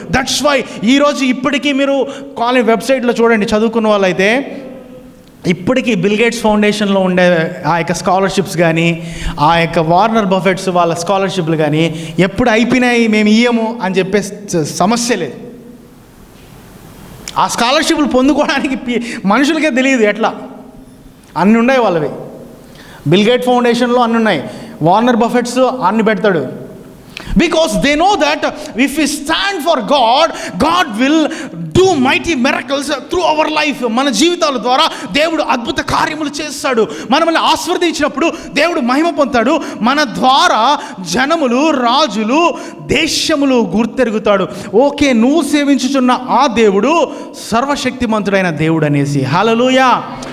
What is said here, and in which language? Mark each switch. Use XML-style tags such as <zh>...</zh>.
<en>that's why</en> <te>ఈరోజు ఇప్పటికీ మీరు కాలేజ్ వెబ్సైట్లో చూడండి, చదువుకున్న వాళ్ళైతే ఇప్పటికీ బిల్ గేట్స్ ఫౌండేషన్లో ఉండే ఆ యొక్క స్కాలర్షిప్స్ కానీ, ఆ యొక్క వార్నర్ బఫెట్స్ వాళ్ళ స్కాలర్షిప్లు కానీ ఎప్పుడు అయిపోయినాయి, మేము ఇయ్యము అని చెప్పే సమస్య లేదు. ఆ స్కాలర్షిప్లు పొందుకోవడానికి మనుషులకే తెలియదు ఎట్లా. అన్నీ ఉన్నాయి వాళ్ళవి. బిల్ గేట్ ఫౌండేషన్లో అన్నీ ఉన్నాయి, వార్నర్ బఫెట్స్ అన్ని పెడతాడు.</te> <en>Because they know that if we stand for God, God will do mighty miracles through our life.</en> <te>మన జీవితాల ద్వారా దేవుడు అద్భుత కార్యములు చేస్తాడు. మనల్ని ఆశీర్వదించినప్పుడు దేవుడు మహిమ పొందుతాడు. మన ద్వారా జనములు, రాజులు, దేశములు గుర్తెరుగుతాడు. ఓకే, నువ్వు సేవించుచున్న ఆ దేవుడు సర్వశక్తిమంతుడైన దేవుడు అనేసి. హల్లెలూయా.</te>